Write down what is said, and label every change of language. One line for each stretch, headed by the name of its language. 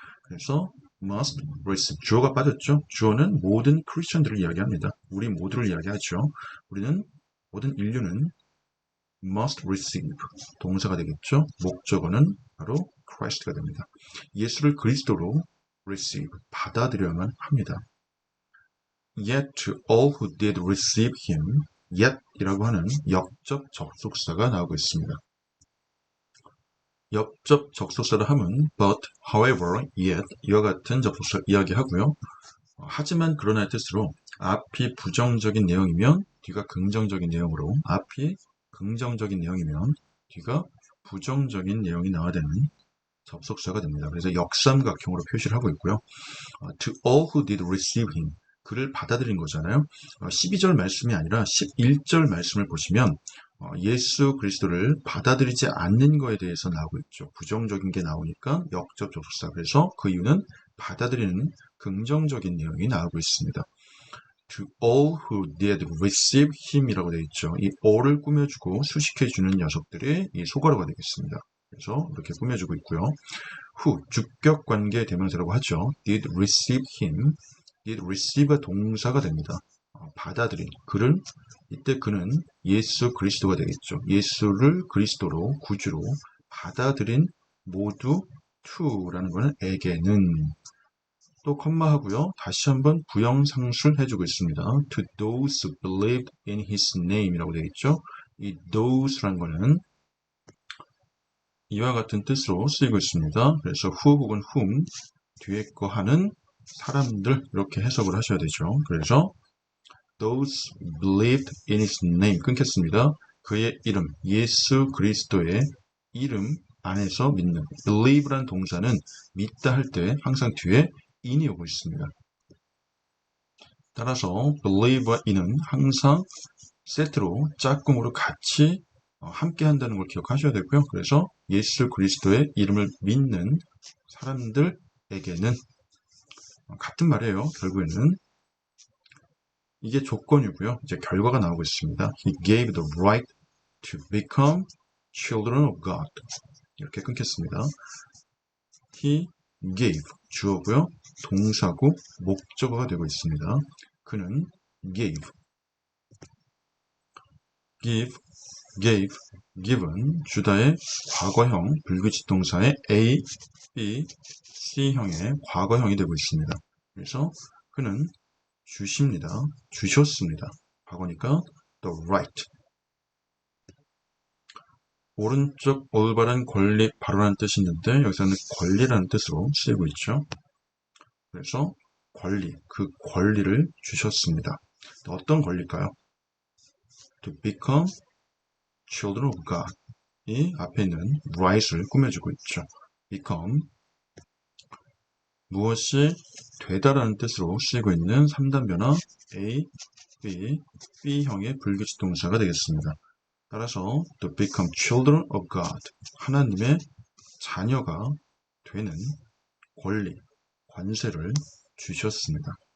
Korean: 그래서
English: must receive,
Korean: 주어가 빠졌죠. 주어는 모든 크리스천들을 이야기합니다. 우리 모두를 이야기하죠. 우리는 모든 인류는
English: must receive,
Korean: 동사가 되겠죠. 목적어는 바로 Christ가 됩니다. 예수를 그리스도로 receive, 받아들여야만 합니다.
English: Yet to all who did receive him, yet
Korean: 이라고 하는 역접 접속사가 나오고 있습니다. 역접 접속사를 하면
English: but, however, yet
Korean: 이와 같은 접속사 이야기하고요. 하지만 그러나의 뜻으로 앞이 부정적인 내용이면 뒤가 긍정적인 내용으로, 앞이 긍정적인 내용이면 뒤가 부정적인 내용이 나와야 되는 접속사가 됩니다. 그래서 역삼각형으로 표시를 하고 있고요.
English: To all who did receive him,
Korean: 그를 받아들인 거잖아요. 12절 말씀이 아니라 11절 말씀을 보시면 예수 그리스도를 받아들이지 않는 거에 대해서 나오고 있죠. 부정적인 게 나오니까 역접 접속사. 그래서 그 이유는 받아들이는 긍정적인 내용이 나오고 있습니다.
English: To all who did receive him
Korean: 이라고 되어 있죠. 이 all을 꾸며주고 수식해주는 녀석들이 이 소괄어가 되겠습니다. 그래서 이렇게 꾸며주고 있고요. who, 주격 관계 대명사라고 하죠.
English: did receive him, did receive가
Korean: 동사가 됩니다. 받아들인, 그를, 이때 그는 예수 그리스도가 되겠죠. 예수를 그리스도로, 구주로 받아들인 모두 to라는 거는 에게는, 또 컴마하고요. 다시 한번 부형상술 해주고 있습니다.
English: To those who believed in his name
Korean: 이라고 되어 있죠. 이 those라는 거는 이와 같은 뜻으로 쓰이고 있습니다. 그래서 who 혹은 whom 뒤에 거 하는 사람들 이렇게 해석을 하셔야 되죠. 그래서
English: those believed in his name
Korean: 끊겠습니다. 그의 이름, 예수 그리스도의 이름 안에서 믿는, believe라는 동사는 믿다 할 때 항상 뒤에 in이 오고 있습니다. 따라서 believe와 in은 항상 세트로 짝꿍으로 같이 함께 한다는 걸 기억하셔야 되고요. 그래서 예수 그리스도의 이름을 믿는 사람들에게는 같은 말이에요. 결국에는 이게 조건이고요. 이제 결과가 나오고 있습니다.
English: He gave the right to become children of God.
Korean: 이렇게 끊겠습니다.
English: He gave,
Korean: 주어고요. 동사고 목적어가 되고 있습니다. 그는
English: gave, given,
Korean: 주다의 과거형 불규칙 동사의 A, B, C형의 과거형이 되고 있습니다. 그래서 그는 주십니다. 주셨습니다. 과거니까
English: the right.
Korean: 오른쪽 올바른 권리 바로라는 뜻이 있는데 여기서는 권리라는 뜻으로 쓰이고 있죠. 그래서 권리, 그 권리를 주셨습니다. 어떤 권리일까요?
English: To become children of God.
Korean: 이 앞에 있는 right을 꾸며주고 있죠. become, 무엇이 되다라는 뜻으로 쓰이고 있는 3단 변화 A, B, B형의 불규칙 동사가 되겠습니다. 따라서
English: to become children of God,
Korean: 하나님의 자녀가 되는 권리, 관세를 주셨습니다.